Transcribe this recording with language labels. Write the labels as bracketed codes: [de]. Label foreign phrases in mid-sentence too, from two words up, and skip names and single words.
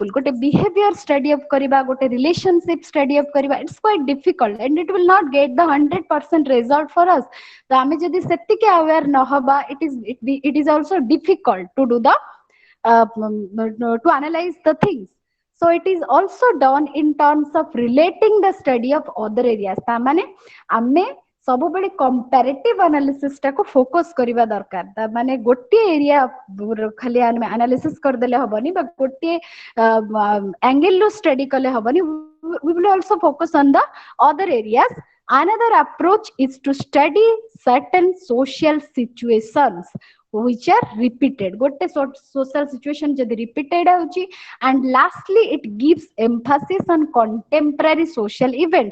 [en] Gote behavior study of kariba, gote relationship study of kariba, it's quite difficult and it will not get the 100% result for us. So [or] ame jodi setike aware na haba, [en] it is also difficult to do the to analyze the things. So it is also done in terms of relating the study of other areas. [or] ତା ମାନେ ଆମେ ସବୁବେଳେ [en] comparative analysis [or] ଟା କୁ ଫୋକସ କରିବା ଦରକାର. ତା ମାନେ ଗୋଟେ ଏରିଆ ଖାଲି ଏନାଲିସିସ କର ଦେଲେ ହବନି ବା ଗୋଟେ ଏଙ୍ଗଲ ଲୋ ଷ୍ଟଡି କରଲେ ହବନି. [en] We will also focus on the other areas. Another approach is to study certain social situations which are repeated. Gote social situation jodi repeated hochi, and lastly it gives emphasis on contemporary social events.